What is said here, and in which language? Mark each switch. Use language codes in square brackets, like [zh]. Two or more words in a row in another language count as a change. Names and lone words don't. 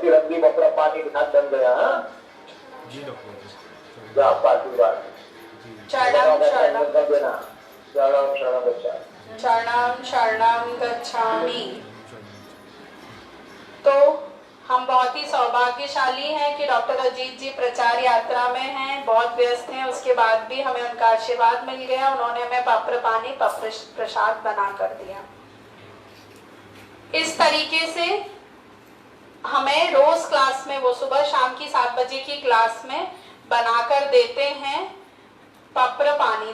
[hi] संदीप अपना पानी के साथ बन गया। हाँ जी डॉक्टर जी। जो आपका आशीर्वाद [pi] चरणम शरणम [hi] कर देना। [pi] शरणम शरणम गच्छामि। चरणम शरणम गच्छामि। [hi] तो हम बहुत ही सौभाग्यशाली हैं कि डॉक्टर अजीत जी प्रचार यात्रा में हैं, बहुत व्यस्त हैं, उसके बाद भी हमें उनका आशीर्वाद मिल गया। उन्होंने हमें पत्र पानी पत्र प्रसाद बना कर दिया। इस तरीके से हमें रोज क्लास में, वो सुबह शाम की 7 बजे की क्लास में बनाकर देते हैं पत्र पानी।